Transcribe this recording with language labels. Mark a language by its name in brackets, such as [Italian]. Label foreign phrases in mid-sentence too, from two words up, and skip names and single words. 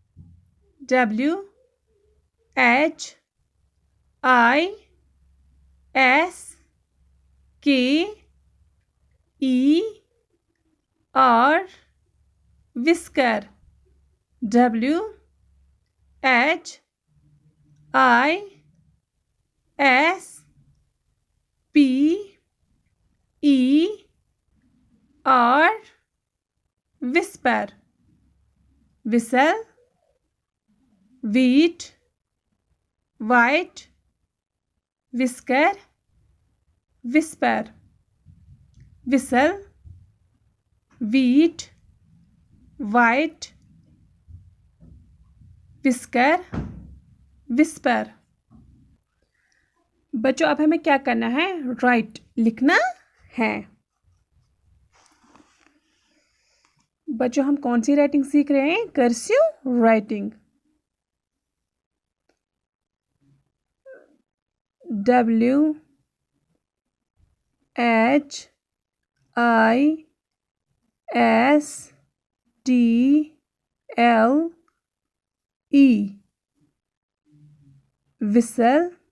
[English] WH I S K E R whisker. WH I S P E R whisper. Whistle, wheat, white, whisker, whisper. Whistle, wheat, white, whisker, whisper. [Hindi] बच्चों अब हमें क्या करना है? राइट लिखना है. बच्चों हम कौन सी राइटिंग सीख रहे हैं? [English] cursive writing. WH I S T L E whistle.